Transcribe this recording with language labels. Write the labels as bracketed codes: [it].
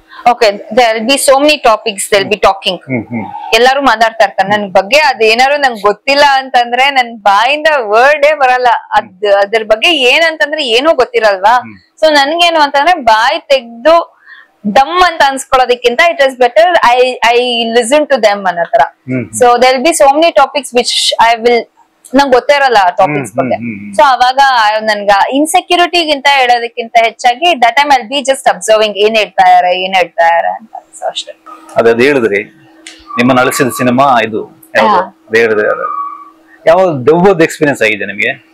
[en] okay, there'll be so many topics they'll be talking. [kn] ಎಲ್ಲಾರು ಮಾತಾಡ್ತಾ ಇರ್ತಾರೆ ನನ್ ಬಗ್ಗೆ. ಅದೇನಾರು ನಂಗೆ ಗೊತ್ತಿಲ್ಲ ಅಂತಂದ್ರೆ ನನ್ ಬಾಯಿಂದ ವರ್ಡೇ ಬರಲ್ಲ. ಅದ್ರ ಬಗ್ಗೆ ಏನಂತಂದ್ರೆ ಏನೂ ಗೊತ್ತಿರಲ್ವಾ. ಸೊ ನನ್ಗೇನು ಅಂತಂದ್ರೆ, ಬಾಯಿ ತೆಗ್ದು ದಮ್ ಅಂತ ಅನ್ಸ್ಕೊಳ್ಳೋದಕ್ಕಿಂತ [en] it is better I listen to them [kn] ಅನ್ನೋ ತರ. [en] so there'll be so many topics which I will [kn] ನಂಗೆ ಗೊತ್ತೇ ಇರಲ್ಲ ಟಾಪಿಕ್ಸ್ ಬಗ್ಗೆ. ಸೊ ಅವಾಗ ನನ್ಗ ಇನ್ಸೆಕ್ಯೂರಿಟಿಗಿಂತ ಹೇಳೋದಕ್ಕಿಂತ ಹೆಚ್ಚಾಗಿ [en] that time I'll be just observing, [kn] ಏನ್ ಹೇಳ್ತಾ ಇದಾರೆ ಅಂತ. ಸೊ ಅಷ್ಟೇ. ಅದ್ ಹೇಳಿದ್ರಿ ನಿಮ್ಮ ಅಳಿಸಿದ ಸಿನಿಮಾ ಇದು ಹೇಳಿದ್ರಿ, ಯಾವ ದೆವ್ವದ ಎಕ್ಸ್ಪೀರಿಯನ್ಸ್ ಆಗಿದೆ ನಿಮ್ಗೆ?